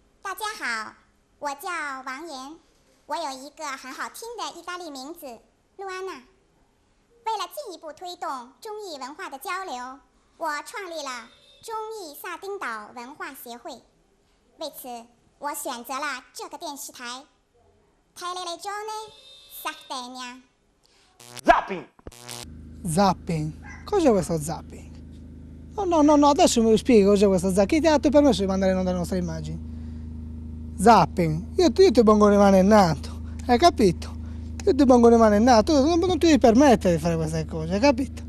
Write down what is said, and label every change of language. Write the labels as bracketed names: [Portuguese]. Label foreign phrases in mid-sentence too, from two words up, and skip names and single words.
[Chinese] 大家好，我叫王岩，我有一个很好听的意大利名字露安娜。为了进一步推动中意文化的交流，我创立了中意萨丁岛文化协会。为此，我选择了这个电视台 Televisione Sardegna。 [Italian] Zapping! Zapping? Cos'è questo zapping? No, adesso me lo spiego cos'è questo zapping. Chi ti ha dato il permesso di mandare in onda le nostre immagini? Zapping? Io ti pongo le mani in nato, hai capito? Io ti pongo le mani in nato, non ti devi permettere di fare queste cose, hai capito?